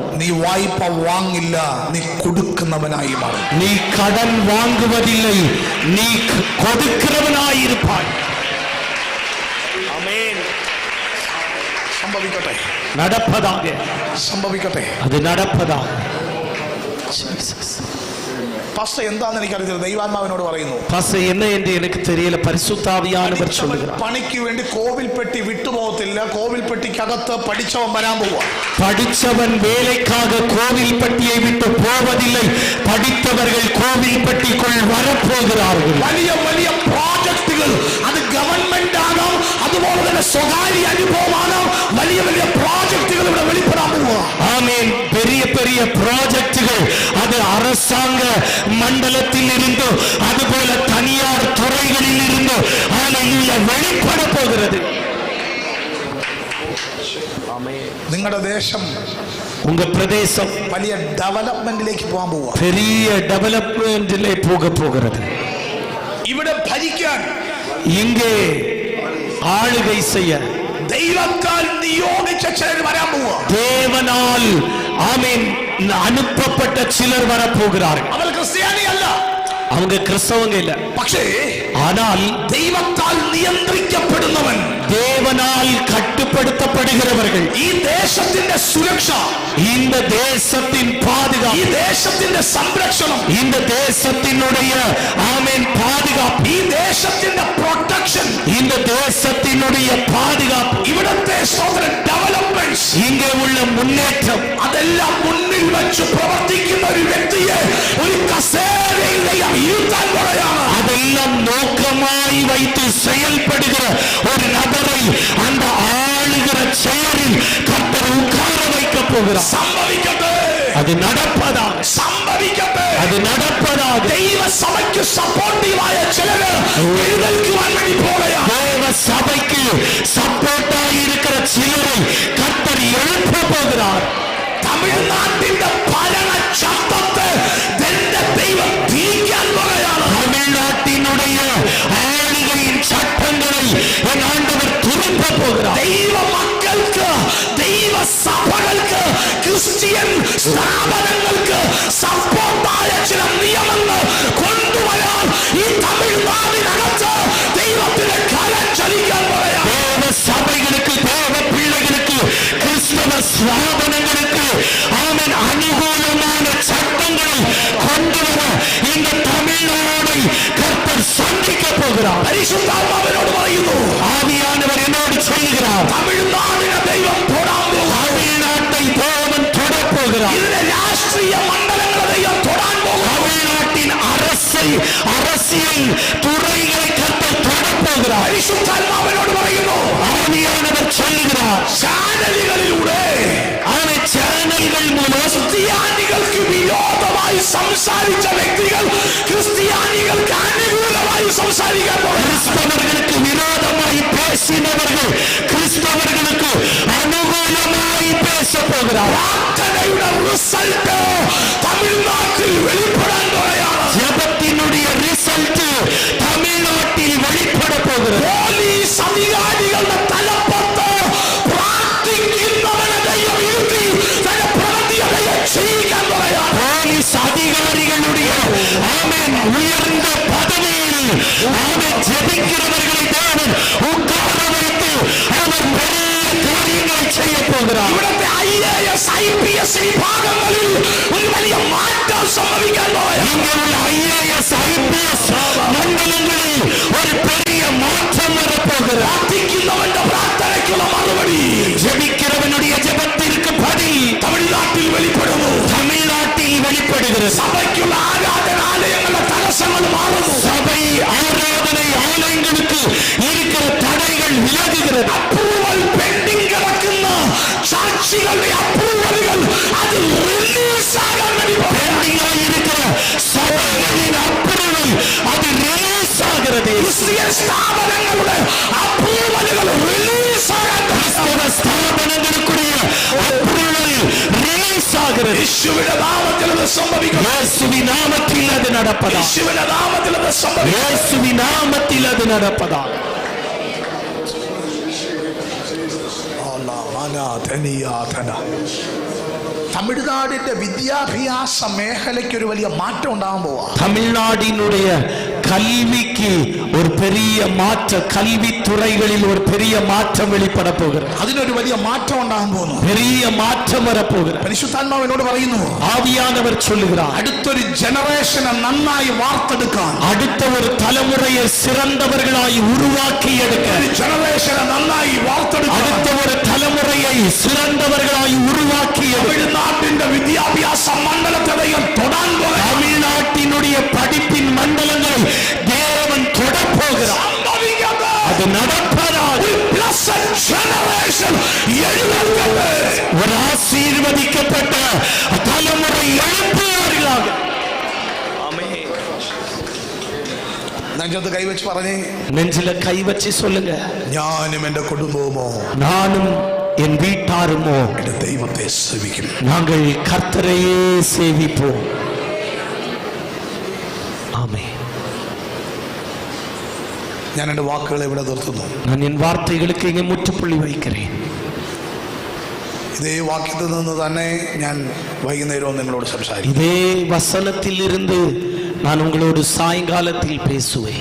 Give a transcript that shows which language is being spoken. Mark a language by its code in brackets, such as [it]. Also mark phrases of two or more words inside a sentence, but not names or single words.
[ml] നീ വായ്പ വാങ്ങില്ല, നീ കൊടുക്കുന്നവനായി മാറും. [ta] நீ கடன் வாங்குவதில்லை, நீ கொடுக்கிறவனாய் இருப்பாய். ஆமென். [ml] സംഭവിക്കട്ടെ, [ta] நடப்பதாக, [ml] സംഭവിക്കട്ടെ. [ta] அது நடப்பதாக. [ml] പാസ്റ്റർ എന്താണെന്ന് എനിക്കറിയില്ല, ദൈവാത്മാവിനോട് പറയുന്നു. [ta] பாஸ்டர் என்ன என்று எனக்கு தெரியல, பரிசுத்த ஆவியானவர் சொல்லுகிறார். [ml] പണിക്ക് വേണ്ടി കോവിൽപ്പെട്ടി വിട്ടുപോകത്തില്ല. കോവിൽപ്പെട്ടിക്കകത്ത് പഠിച്ചവൻ വരാൻ പോവുക. [ta] படித்தவன் வேலைக்காக கோவில்பட்டியை விட்டு போவதில்லை, படித்தவர்கள் கோவில்பட்டிக்குள் வரப்போகிறார்கள். [ml] വലിയ വലിയ പ്രോജക്റ്റുകൾ, അത് ഗവൺമെന്റ് ആകാം, അതുപോലെ തന്നെ സ്വകാര്യ അനുഭവമാകാം. വലിയ വലിയ പ്രോജക്റ്റുകൾ ഇവിടെ വെളിപ്പെടാൻ പോവുക. [ta] ஆமென். பெரிய பெரிய ப்ராஜெக்டுகள், அது அரசாங்க மண்டலத்தில் இருந்து அதுபோல தனியார் துறைகளில் இருந்து ஹல்லேலூயா வெளிப்பட போகிறது. [ml] നിങ്ങളുടെ ദേശം, [ta] உங்க பிரதேசம் [ml] വലിയ ഡെവലപ്മെന്റിലേക്ക് പോകാൻ പോവുക. [ta] பெரிய டெவலப்மென்ட்டிலே போக போகிறது. [ml] ഇവിടെ ഭരിക്കാൻ, [ta] இங்கே ஆளுகை செய்ய [ml] ദൈവത്താൽ നിയോഗിച്ച ചിലർ വരാൻ പോവുക. [ta] தேவனால் ஆமென் அனுப்பப்பட்ட சிலர் வரப்போகிறார்கள். [ml] അവർ ക്രിസ്ത്യാനിയല്ല, [ta] அவங்க கிறிஸ்தவங்க இல்ல, [ml] പക്ഷേ [ta] ஆனால் [ml] ദൈവത്താൽ നിയന്ത്രിക്കപ്പെടുന്നവൻ, [ta] தேவனால் கட்டுப்படுத்தப்படுகிறவர்கள், [ml] ഈ ദേശത്തിന്റെ സുരക്ഷ, [ta] இந்த தேசத்தின் பாதுகாப்பு, [ml] ഈ ദേശത്തിന്റെ സംരക്ഷണം, [ta] இந்த தேசத்தினுடைய ஆமென் பாதுகாப்பு, [ml] ഈ ദേശത്തിന്റെ പ്രൊട്ടക്ഷൻ, [ta] இந்த தேசத்தினுடைய பாதுகாப்பு, [ml] ഇവിടത്തെ ഡെവലപ്മെന്റ്സ്, [ta] இங்கே உள்ள முன்னேற்றம், [ml] അതെല്ലാം മുന്നിൽ വെച്ച് പ്രവർത്തിക്കുന്ന ഒരു വ്യക്തിയെ ഒരു കസേരയിൽ ഇരുത്താൻ പറയാണ്. [ta] அதெல்லாம் நோக்கமாய் வைத்து செயல்படுகிற ஒரு நபரை அந்த ஆளுகிற சேரில் கர்த்தர் உட்கார வைக்க போகிறார். [ml] സംഭവിക്കട്ടെ, [ta] அது நடப்பதாக, [ml] സംഭവിക്കട്ടെ, [ta] அது நடப்பதாக. [ml] ദൈവ സഭയ്ക്ക് സപ്പോർട്ടീവായ ചിലര് എഴുന്നേൽക്കുവാൻ വേണ്ടി പോകുകയാണ്. [ta] தேவ சபைக்கு சப்போர்ட்டாய் இருக்கிற சிலரை கர்த்தர் எழுப்ப போகிறார். [ml] തമിഴ്നാട്ടിന്റെ ഭരണ ശബ്ദത്തെ എന്റെ ദൈവം തിരിക്കാൻ പറയുകയാണ്. [ta] தமிழ்நாட்டினுடைய ஆளுகையின் சட்டங்களை என் ஆண்டவர் திரும்ப போகிறார். [ml] ദൈവ മക്കൾക്ക്, ദൈവ സഭകൾക്ക് ക്രിസ്ത്യൻ സ്ഥാപനങ്ങൾക്ക് സപ്പോർട്ടായ ചില നിയമങ്ങൾ കൊണ്ടുവരാൻ ഈ തമിഴ്നാടിനകത്ത് ദൈവത്തിന്റെ കരം ചലിക്കാൻ പറയാം. [ta] சபைகளுக்கு, தேவ பிள்ளைகளுக்கு, கிறிஸ்தவ ஸ்தாபனங்களுக்கு அவன் அனுகூலமான சட்டங்களை கொண்டு வர இந்த தமிழ்நாடை கர்த்தர் சந்திக்க போகிறார். [ml] പരിശുദ്ധാത്മാവിനോട് പറയുന്നു, [ta] ஆவியானவர் என்னோடு சொல்கிறார், [ml] തമിഴ്നാടിനെ ദൈവം തൊടാൻ പോകുന്നു. [ta] தமிழ்நாட்டை தேவன் தொடப் போகிறார். [ml] ഇതിലെ രാഷ്ട്രീയ മണ്ഡലങ്ങളെ ദൈവം തൊടാൻ പോകുന്നു. [ta] தமிழ்நாட்டின் அரசியல் துறைகளை கர்த்தர் தொடப் போகிறார். [ml] പരിശുദ്ധാത്മാവിനോട് പറയുന്നു, [ta] ஆவியானவர் சொல்கிறார், [ml] ചാനലുകളിലൂടെ [ta] அவன் சேனல்கள் மூலம் [ml] ക്രിസ്ത്യാനികൾക്ക് വിരോധമായി സംസാരിച്ച വ്യക്തികൾ ക്രിസ്ത്യാനികൾക്ക് അനുകൂലമായി സംസാരിക്കാൻ പോകുന്നു. [ta] கிறிஸ்தவர்களுக்கு விரோதமாய் பேசினவர்கள் கிறிஸ்தவர்களுக்கு அனுகூலமாய் பேச போகிறார். [ml] പ്രാർത്ഥനയുടെ റിസൾട്ട് തമിഴ്നാട്ടിൽ വെളിപ്പെടാൻ പോവുകയാണ്. [ta] ஜெபத்தினுடைய ரிசல்ட் தமிழ்நாட்டில் வெளிப்பட போகிறது. [ml] പോലീസ് അധികാരികളുടെ തലപ്പത്ത് പ്രാർത്ഥിക്കുന്നവനെ ദൈവം ഇരുത്തി തന്റെ പ്രവൃത്തികളെ ചെയ്യിക്കാൻ പോവുകയാണ്. [ta] போலீஸ் அதிகாரிகளுடைய ஆமென் உயர்ந்த பதவியில் ஆமென் ஜெபிக்கிறவர்களை தேவன் உட்கார வைத்து அவர் பெரிய காரியங்களை செய்ய போகிறார். [ml] ഇവിടുത്തെ IAS IPS വിഭാഗങ്ങളിൽ ഒരു വലിയ മാറ്റം സംഭവിക്കാൻ പോവുകയാണ്. [ta] இங்கே உள்ள IAS IPS மண்டலங்களில் ஒரு பெரிய மாற்றம் வரப்போகிறது. [ml] പ്രാർത്ഥിക്കുന്നവന്റെ പ്രാർത്ഥനയ്ക്കുള്ള മറുപടി [ta] ஜெபிக்கிறவனுடைய ஜெபத்திற்கு பதில் [ml] തമിഴ്നാട്ടിൽ വെളിപ്പെടുന്നു. [ta] தமிழ்நாட்டில் வெளிப்படுகிறது. [ml] സഭയ്ക്കുള്ള ആരാധനാലയങ്ങളുടെ തടസ്സങ്ങൾ മാറുന്നു. [ta] சபை ஆராதனை ஆலயங்களுக்கு இருக்கிற தடைகள் விலகுகிறது. [en] approval pending [ml] കിടക്കുന്ന സാക്ഷികളുടെ അപ്രൂവലുകൾ അത് റിലീസാകാൻ വേണ്ടി [ta] பெண்டிங்காய் இருக்கிற சபைகளின் அப்ரூவல் அது ரிலீஸ் ஆகிறது. [ml] ക്രിസ്ത്യൻ സ്ഥാപനങ്ങളുടെ അപ്രൂവലുകൾ റിലീസാകാൻ [ta] கிறிஸ்தவ ஸ்தாபனங்களுக்குரிய அப்ரூவல் ரிலீஸ் ஆகிறது. [ml] യേശുവിന്റെ നാമത്തിൽ അത് സംഭവിക്കും. [ta] இயேசுவின் நாமத்தில் அது நடப்பதா. [ml] യേശുവിന്റെ നാമത്തിൽ അത് സംഭവിക്കും. [ta] இயேசுவின் நாமத்தில் அது நடப்பதா. [ml] തമിഴ്നാടിന്റെ വിദ്യാഭ്യാസ മേഖലയ്ക്ക് ഒരു വലിയ മാറ്റം ഉണ്ടാകാൻ പോവാ. [ta] தமிழ்நாடினுடைய கல்விக்கு ஒரு பெரிய மாற்ற கல்வித்துறைகளில் ஒரு பெரிய மாற்றம் வெளிப்பட போகிறது. [ml] അതിനൊരു വലിയ മാറ്റം ഉണ്ടാകാൻ പോകുന്നു. [ta] பெரிய மாற்றம் வரப்போகிறது. [ml] പരിശുദ്ധാത്മാവിനോട് പറയുന്നു, [ta] ஆவியானவர் சொல்லுகிறார், [ml] അടുത്തൊരു ജനറേഷനെ നന്നായി വാർത്തെടുക്കാൻ, [ta] அடுத்த ஒரு தலைமுறையை சிறந்தவர்களாய் உருவாக்கி எடுக்க, [ml] ഒരു ജനറേഷനെ നന്നായി വാർത്തെടുക്കാൻ [ta] அடுத்த ஒரு தலைமுறையை சிறந்தவர்களாய் உருவாக்கி எடுக்க [ml] തമിഴ്നാട്ടിന്റെ വിദ്യാഭ്യാസ മണ്ഡലത്തെ ദൈവം തൊടാൻ പോകുന്നു. [ta] தமிழ்நாட்டினுடைய படிப்பின் மண்டலங்களை தேவன் தொடப் போகிறார். அது நடப்பதாக ஒரு ஆசீர்வதிக்கப்பட்ட தலைமுறை எழுப்புவார்களாக. [ml] നെഞ്ചത്ത് കൈവച്ച് പറഞ്ഞേ, [ta] நெஞ்சில கை வச்சு சொல்லுங்க, [ml] ഞാനും എന്റെ കുടുംബവുമോ [ta] நானும் என் வீட்டாருமோ [ml] എന്റെ ദൈവത്തെ സേവിക്കും. [ta] நாங்கள் கர்த்தரையே சேவிப்போம். ஆமென். [ml] ഞാൻ എന്റെ വാക്കുകളെ ഇവിടെ നിർത്തുന്നു. [ta] நான் என் வார்த்தைகளுக்கு இங்கே முற்றுப்புள்ளி வைக்கிறேன். [ml] ഇതേ വാക്യത്തിൽ നിന്ന് തന്നെ ഞാൻ വൈകുന്നേരവും നിങ്ങളോട് സംസാരിക്കും. [ta] இதே வசனத்தில் இருந்து நான் உங்களோடு சாயங்காலத்தில் பேசுவேன்.